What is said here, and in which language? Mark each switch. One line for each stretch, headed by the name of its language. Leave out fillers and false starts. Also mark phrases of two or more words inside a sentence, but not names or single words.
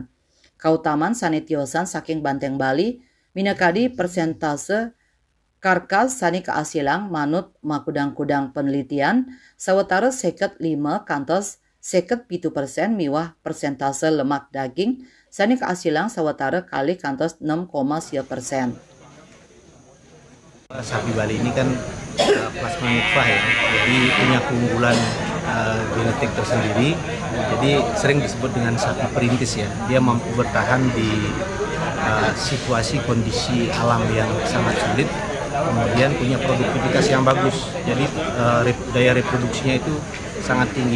Balinese: Kautaman sane Tiosan saking Banteng Bali minakadi persentase karkas sane kaasilang manut makudang-kudang penelitian sawetara 55 kantos 57% miwah persentase lemak daging sane kaasilang sawetara kali kantos 6,1%.
Indonesian: Sapi Bali ini kan plasma nutfah ya, jadi punya keunggulan genetik tersendiri. Jadi sering disebut dengan sapi perintis ya. Dia mampu bertahan di situasi kondisi alam yang sangat sulit. Kemudian punya produktivitas yang bagus. Jadi daya reproduksinya itu sangat tinggi.